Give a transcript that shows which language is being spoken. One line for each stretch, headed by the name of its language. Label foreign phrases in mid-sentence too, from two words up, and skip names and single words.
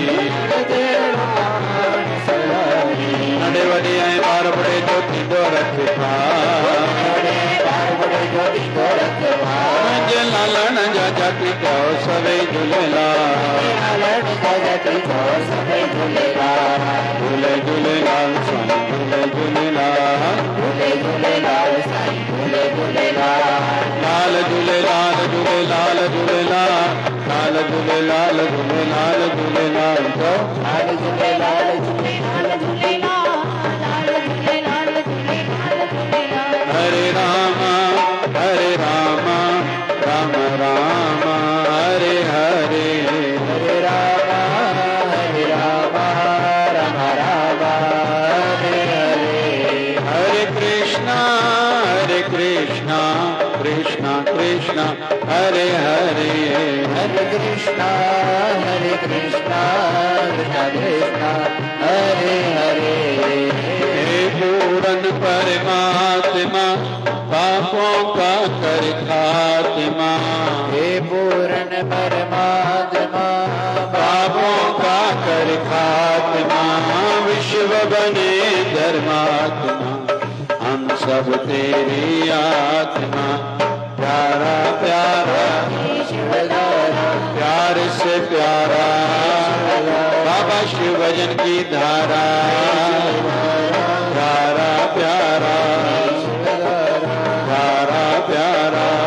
Sindhi: नंढे वॾे ऐं ॿार ॿुढे जो थींदो रखवाल, मुंहिंजे लालण जा जाति चओ सभई झूलेलाल, झूले झूलेलाल साईं, झूले झूलेलाल, झूले झूलेलाल साईं, झूले झूलेलाल। लाल झूलेलाल झूलेलाल झूलेलाल, लाल झूलेलाल झूलेलाल झूलेलाल चओ, लाल झूलेलाल झूलेलाल झूलेलाल, लाल झूलेलाल झूलेलाल झूलेलाल।
Hindi: हरे राम राम राम हरे हरे, हरे राम राम राम हरे हरे। हरे कृष्णा कृष्णा कृष्णा हरे हरे, हरे कृष्णा कृष्णा कृष्णा हरे हरे। हे पूरन परमात्मा पापों का कर खात्मा, हे पूरन परमात्मा पापों का कर खात्मा। विश्व बने धर्मात्मा हम सब तेरी आत्मा, प्यारा प्यारा प्यार से प्यारा बाबा शिव भजन की धारा, प्यारा प्यारा प्यारा प्यारा।